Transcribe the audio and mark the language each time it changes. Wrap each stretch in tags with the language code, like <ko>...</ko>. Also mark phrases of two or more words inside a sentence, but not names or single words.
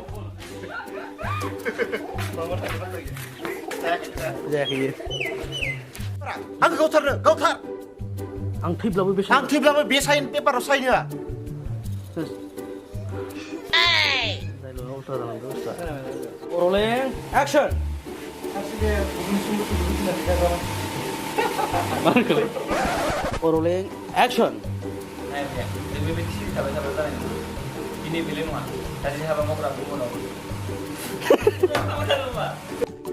<brx>जायाखै आं गावथारनो गावथार आं थैब्लाबो बे आं थैब्लाबो बे</brx> <en>sign paper</en> <brx>साइन होआ</brx> <en>Rolling action. Rolling action.</en> <id>Ini pilih mana? Kasih siapa mau berapa?</id>